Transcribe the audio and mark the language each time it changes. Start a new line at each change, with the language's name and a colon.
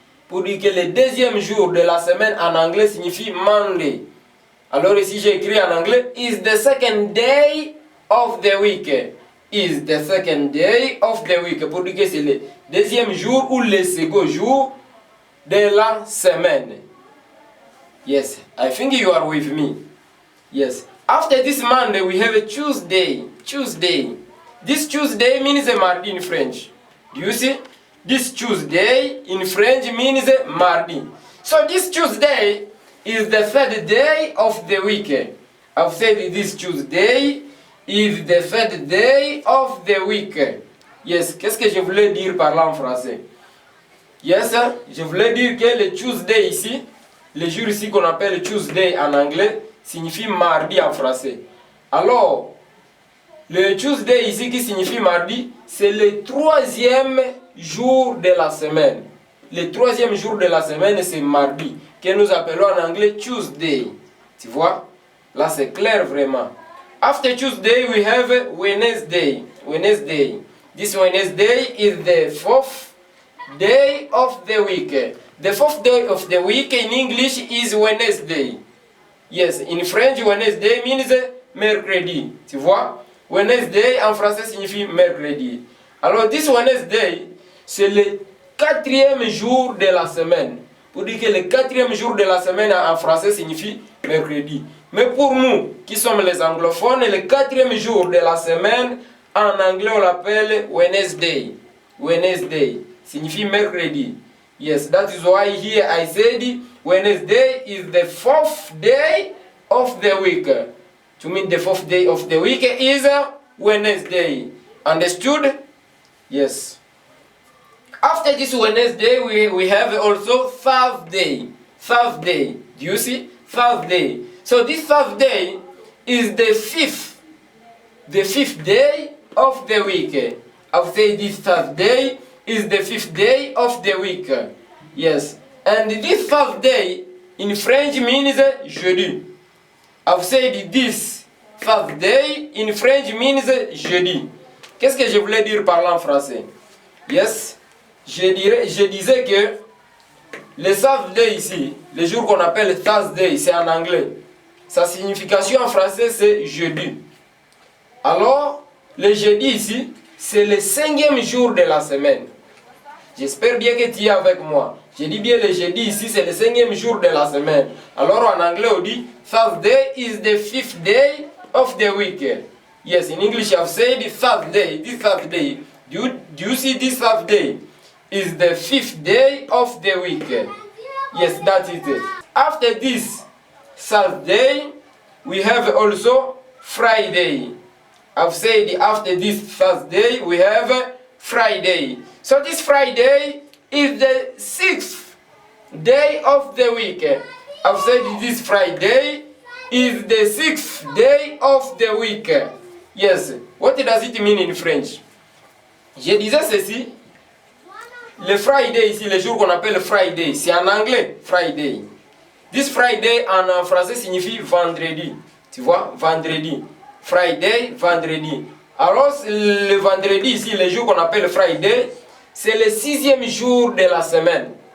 French: Pour dire que le deuxième jour de la semaine en anglais signifie Monday. Alors ici j'ai écrit en anglais,
English: is the second day of the week. Is the second day of the week.
French: Pour dire que c'est le deuxième jour ou le second jour de la semaine.
English: Yes, I think you are with me. Yes. After this Monday, we have a Tuesday. Tuesday. This Tuesday means a mardi in French. Do you see? This Tuesday in French means a mardi. So this Tuesday is the third day of the week. I've said this Tuesday is the third day of the week.
French: Yes, qu'est-ce que je voulais dire par là en français? Yes, je voulais dire que le Tuesday ici, le jour ici qu'on appelle Tuesday en anglais, signifie mardi en français. Alors, le Tuesday ici qui signifie mardi, c'est le 3e jour de la semaine. Le 3e jour de la semaine, c'est mardi, que nous appelons en anglais Tuesday. Tu vois? Là, c'est clair vraiment.
English: After Tuesday, we have Wednesday. Wednesday. This Wednesday is the 4th day of the week. The 4th day of the week in English is Wednesday. Yes, in French, Wednesday means mercredi.
French: Tu vois? Wednesday en français signifie mercredi. Alors,
English: this Wednesday,
French: c'est le 4e jour de la semaine. pour dire que le quatrième jour de la semaine en français signifie mercredi. Mais pour nous qui sommes les anglophones, le quatrième jour de la semaine en anglais on l'appelle Wednesday. Wednesday signifie mercredi.
English: Yes, that is why here I said Wednesday is the fourth day of the week. To mean the fourth day of the week is Wednesday. Understood? Yes. After this Wednesday, we have also Thursday. Thursday. Do you see? Thursday. So this Thursday is the fifth day of the week. I would say this Thursday is the fifth day of the week. Yes. And this Thursday in French means jeudi. I would say this Thursday in French means jeudi.
French: Qu'est-ce que je voulais dire par là en français? Yes. Je disais que le Thursday ici, le jour qu'on appelle Thursday, c'est en anglais. Sa signification en français c'est jeudi. Alors, le jeudi ici, c'est le 5e jour de la semaine. J'espère bien que tu es avec moi. Je dis bien le jeudi ici, c'est le 5e jour de la semaine. Alors en anglais on dit
English: Thursday is the 5th day of the week. Yes, in English I've said Thursday, this Thursday. Do you see this Thursday? Is the 5th day of the week. Yes, that is it. After this Thursday, we have also Friday. I've said after this Thursday, we have Friday. So this Friday is the 6th day of the week. I've said this Friday is the 6th day of the week. Yes. What does it mean in French?
French: Je disais ceci. Le Friday ici, le jour qu'on appelle Friday, c'est en anglais, Friday.
English: This Friday
French: en français signifie vendredi. Tu vois, vendredi. Friday, vendredi. Alors, le vendredi ici, le jour qu'on appelle Friday, c'est le 6e jour de la semaine.